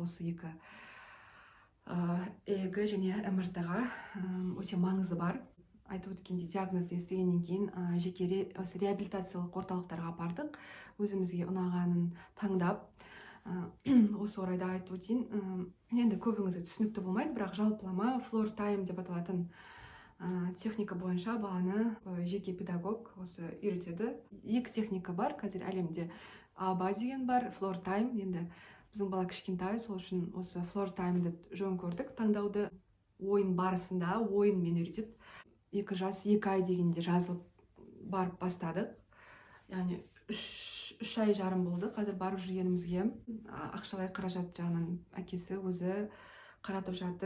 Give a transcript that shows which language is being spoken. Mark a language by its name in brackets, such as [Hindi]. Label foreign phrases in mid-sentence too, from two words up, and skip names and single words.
[Kazakh] Осы екі ЭЭГ және МРТ-ға өте маңызы бар. Айтып өткендей, диагнозды естігеннен кейін жеке реабилитациялық орталықтарға бардық, өзімізге ұнағанын таңдап. Осы орайда айтып өтейін, енді көбіңізге түсінікті болмайды, бірақ жалпылама [English] floor time [Kazakh] деп аталатын техника бойынша баланы жеке педагог осы үйретеді. Екі техника бар, қазір әлемде АБА деген бар, [English] floor time. [Kazakh] Енді біздің бала кішкентай, сол үшін осы [English] floor time- [Kazakh] ді жөн көрдік. Таңдауды ойын барысында ойынмен үйретеді. 2 жас 2 ай дегенде жазылып барып бастадық. Яғни 3 ай жарым болды қазір барып жүргенімізге. Ақшалай қаражат жағынан әкесі өзі қаратып жатыр.